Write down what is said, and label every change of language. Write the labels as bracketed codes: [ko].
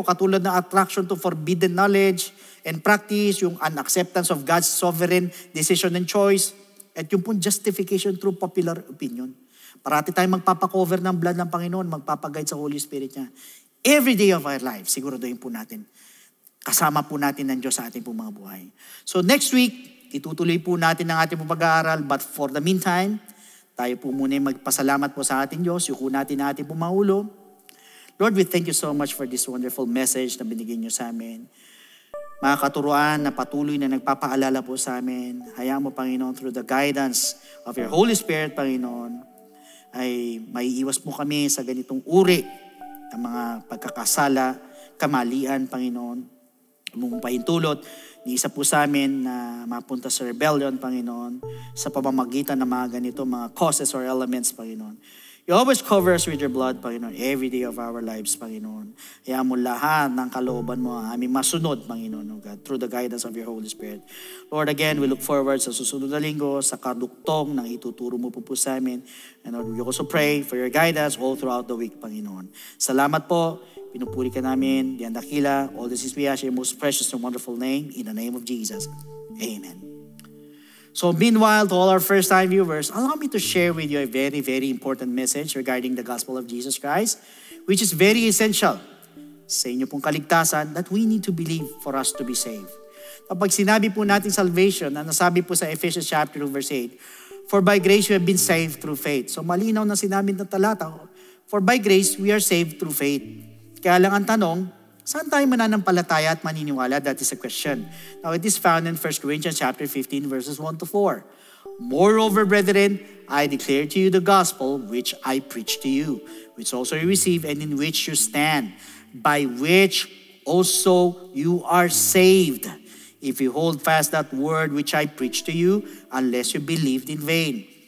[tl] Katulad ng [en] attraction to forbidden knowledge and practice, yung unacceptance of God's sovereign decision and choice, [tl] at yung pong [en] justification through popular opinion. [tl] Parati tayong magpapakover ng blood ng Panginoon, magpapaguide sa Holy Spirit niya. [en] Every day of our life, [tl] siguraduhin po natin. Kasama po natin ng Diyos sa ating pong mga buhay. [en] So next week, [tl] itutuloy po natin ang ating pag-aaral, [en] but for the meantime, [tl] tayo po muna magpasalamat po sa ating Diyos, yuko natin ang ating pumaulo. [en] Lord, we thank you so much for this wonderful message [tl] na binigyan niyo sa amin. Mga katuruan na patuloy na nagpapaalala po sa amin, hayaan mo, Panginoon, [en] through the guidance of your Holy Spirit, [tl] Panginoon, ay maiiwas mo kami sa ganitong uri ng mga pagkakasala, kamalian, Panginoon. Mong pahintulot, ni isa po sa amin na mapunta sa rebellion, Panginoon, sa pamamagitan ng mga ganito, mga causes or elements, Panginoon. [en] You always cover us with your blood, Panginoon, every day of our lives, Panginoon. [tl] Kaya mo lahat ng kalooban mo ang aming masunod, Panginoon, [en] oh God, through the guidance of your Holy Spirit. Lord, again, we look forward [tl] sa susunod na linggo, sa kaduktong ng ituturo mo po sa amin. [en] And Lord, we also pray for your guidance all throughout the week, Panginoon. [tl] Salamat po. Pinupuri ka namin. Diyan dakila. [en] All this is we ask in your most precious and wonderful name. In the name of Jesus. Amen. So meanwhile, to all our first-time viewers, allow me to share with you a very, very important message regarding the gospel of Jesus Christ, which is very essential [tl] sa inyo pong kaligtasan [en] that we need to believe for us to be saved. [tl] Kapag sinabi po natin [en] salvation, [tl] na nasabi po sa [en] Ephesians chapter 2 verse 8, for by grace you have been saved through faith. [tl] So malinaw na sinabi ng talata, [en] for by grace we are saved through faith. [tl] Kaya lang ang tanong, saan tayo mananampalataya at maniniwala? [en] That is a question. Now, it is found in 1 Corinthians chapter 15, verses 1 to 4. Moreover, brethren, I declare to you the gospel which I preach to you, which also you receive and in which you stand, by which also you are saved, if you hold fast that word which I preach to you, unless you believed in vain.